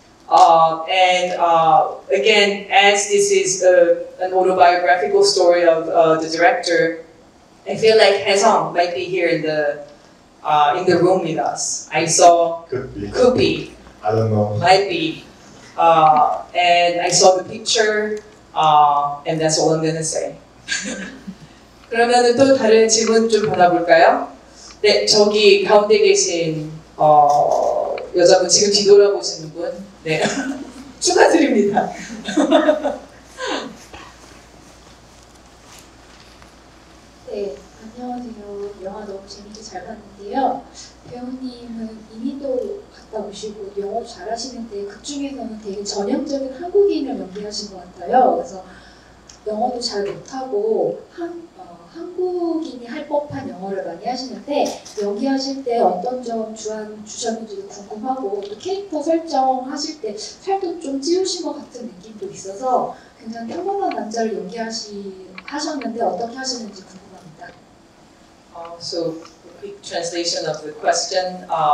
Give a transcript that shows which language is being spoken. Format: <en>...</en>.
<en>Again, as this is an autobiographical story of the director, I feel like Haesung might be here in the room with us. I saw Could be. I don't know. Might be. And I saw the picture, and that's all I'm gonna say.</en> <ko>그러면은 또 다른 질문 좀 받아볼까요? 네, 저기 가운데 계신 여자분 지금 뒤돌아보시는 분, 네, 축하드립니다. 네, 안녕하세요. 영화 너무 재밌게 잘 봤는데요. 배우님은 이민도 갔다 오시고 영어 잘하시는데 그 중에서는 되게 전형적인 한국인을 연기하신 것 같아요. 그래서 영어도 잘 못하고 한국인이 할 법한 영어를 많이 하시는데 연기하실 때 어떤 점 주셨는지도 궁금하고 또 캐릭터 설정하실 때 살도 좀 찌우신 것 같은 느낌도 있어서 굉장히 평범한 남자를 연기하셨는데 어떻게 하시는지 궁금합니다.</ko> <en>So, a quick translation of the question.</en>